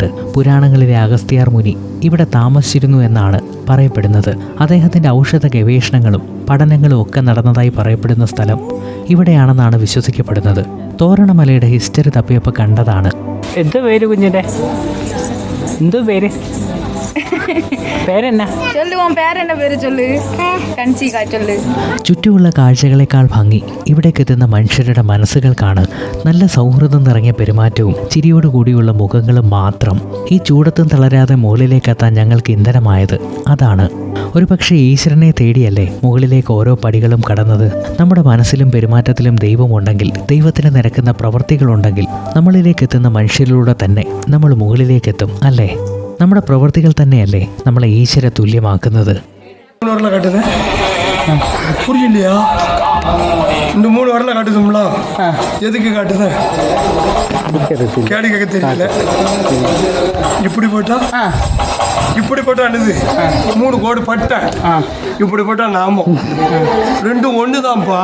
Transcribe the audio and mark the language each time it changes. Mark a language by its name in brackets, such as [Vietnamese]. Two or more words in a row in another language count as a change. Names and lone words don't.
[Malayalam] പുരാണങ്ങളിലെ അഗസ്ത്യാർ മുനി ഇവിടെ താമസിച്ചിരുന്നു എന്നാണ് പറയപ്പെടുന്നത്. അദ്ദേഹത്തിൻ്റെ ഔഷധ ഗവേഷണങ്ങളും പഠനങ്ങളും ഒക്കെ നടന്നതായി പറയപ്പെടുന്ന സ്ഥലം ഇവിടെയാണെന്നാണ് വിശ്വസിക്കപ്പെടുന്നത്. തോരണമലയുടെ ഹിസ്റ്ററി തപ്പിയപ്പോൾ കണ്ടതാണ്. എന്ത് പേര് കുഞ്ഞിൻ്റെ? എന്ത് പേര്? പേരെന്നാ? [Tamil] சொல்லுவோம் பேர் என்ன பேரு சொல்லு கன்சிகா சொல்லு [Malayalam] ചുറ്റുമുള്ള കാഴ്ചകളെക്കാൾ ഭംഗി ഇവിടേക്കെത്തുന്ന മനുഷ്യരുടെ മനസ്സുകൾക്കാണ്. നല്ല സൗഹൃദം നിറഞ്ഞ പെരുമാറ്റവും ചിരിയോടുകൂടിയുള്ള മുഖങ്ങളും മാത്രം ഈ ചൂടത്തും തളരാതെ മുകളിലേക്കെത്താൻ ഞങ്ങൾക്ക് ഇന്ധനമായത് അതാണ്. ഒരുപക്ഷെ ഈശ്വരനെ തേടിയല്ലേ മുകളിലേക്ക് ഓരോ പടികളും കടന്നത്. നമ്മുടെ മനസ്സിലും പെരുമാറ്റത്തിലും ദൈവമുണ്ടെങ്കിൽ, ദൈവത്തിന് നിരക്കുന്ന പ്രവൃത്തികളുണ്ടെങ്കിൽ നമ്മളിലേക്ക് എത്തുന്ന മനുഷ്യരിലൂടെ തന്നെ നമ്മൾ മുകളിലേക്കെത്തും അല്ലേ? നമ്മുടെ പ്രവൃത്തികൾ തന്നെയല്ലേ നമ്മളെ ഈശ്വര തുല്യമാക്കുന്നത്. [Tamil] காட்டுது புரியலையா? இந்த 3 வரல காட்டுதுங்களா? எதுக்கு காட்டுது? கேடி கேட்க தெரியல. இப்படி போட்டா அனுது 3 கோடு பட்டை இப்படி போட்டா நாமம் 2 ஒன்று தான்ப்பா.